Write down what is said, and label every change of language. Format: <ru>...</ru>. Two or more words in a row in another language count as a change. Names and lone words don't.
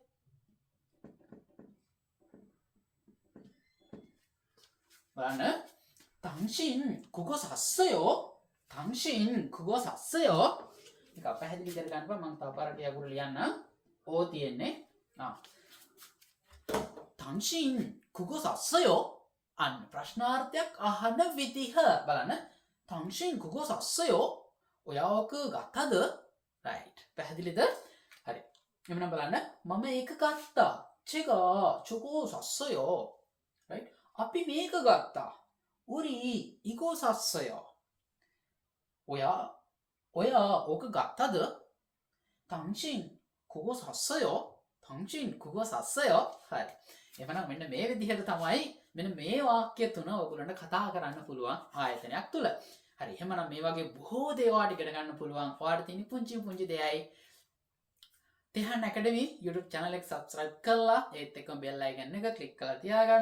<si>බලන්න.</si> <ko>당신 그거 샀어요. 당신 그거 샀어요.</ko> <si>මේක පැහැදිලි කරගන්න බෑ. මම තව පාරක් යගුරු ලියන්න. ඕ තියෙන්නේ.</si> <ko>당신 그거 샀어요?</ko> <si>අන්න ප්‍රශ්නාර්ථයක් අහන විදිහ බලන්න.</si> <ko>당신 그거 샀어요?</ko> <si>ඔයා ඕක ගත්තද? right පැහැදිලිද? හරි. එහෙනම් බලන්න මම ඒක ගත්තා.</si> <ko>제가 저거 샀어요.</ko> <si>right අපි මේක ගත්තා.</si> <ko>우리 이거 샀어요.</ko> <si>ඔයා ඕක ගත්තද?</si> <ko>당신 그거 샀어요? 당신 그거 샀어요?</ko> <si>හරි. එහෙනම් මෙන්න මේ විදිහට තමයි මෙන්න මේ වාක්‍ය තුන ඔයගොල්ලන්ට කතා කරන්න පුළුවන් ආයතනයක් තුල. හරි. එහෙනම් මේ වගේ බොහෝ දේවල් ඉගෙන ගන්න පුළුවන්. ඔයාලට තියෙන පුංචි දෙයයි තෙහන් ඇකඩමි YouTube channel එක subscribe කරලා ඒත් එක්කම</si> <en>bell icon</en> <si>එක click කරලා තියාගන්න.</si>